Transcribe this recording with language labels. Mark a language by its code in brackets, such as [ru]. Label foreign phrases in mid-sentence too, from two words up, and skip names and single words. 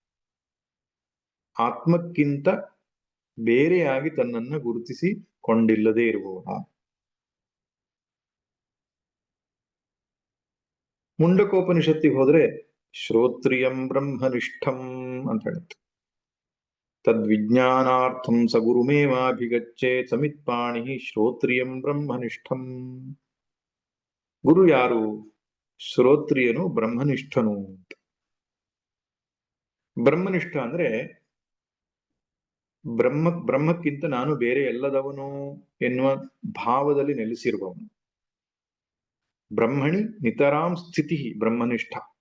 [kn] ಆತ್ಮಕ್ಕಿಂತ ಬೇರೆಯಾಗಿ ತನ್ನನ್ನ ಗುರುತಿಸಿಕೊಂಡಿಲ್ಲದೆ ಇರುವವ. ಮುಂಡಕೋಪನಿಷತ್ತಿಗೆ ಹೋದ್ರೆ [sa] ಶ್ರೋತ್ರಿಯಂ ಬ್ರಹ್ಮನಿಷ್ಠಂ [kn] ಅಂತ ಹೇಳುತ್ತೆ. [sa] ತದ್ವಿಜ್ಞಾನಾರ್ಥಂ ಸ ಗುರುಮೇವಾಭಿಗಚ್ಚೆ ಸಮಿತ್ಪಾಣಿ ಶ್ರೋತ್ರಿಯಂ ಬ್ರಹ್ಮನಿಷ್ಠಂ. [kn] ಗುರು ಯಾರು? ಶ್ರೋತ್ರಿಯನು, ಬ್ರಹ್ಮನಿಷ್ಠನು. ಬ್ರಹ್ಮನಿಷ್ಠ ಅಂದ್ರೆ ಬ್ರಹ್ಮಕ್ಕಿಂತ ನಾನು ಬೇರೆ ಎಲ್ಲದವನು ಎನ್ನುವ ಭಾವದಲ್ಲಿ ನೆಲೆಸಿರುವವನು. [sa] ಬ್ರಹ್ಮಣಿ ನಿತರಾಂ ಸ್ಥಿತಿ ಬ್ರಹ್ಮನಿಷ್ಠ.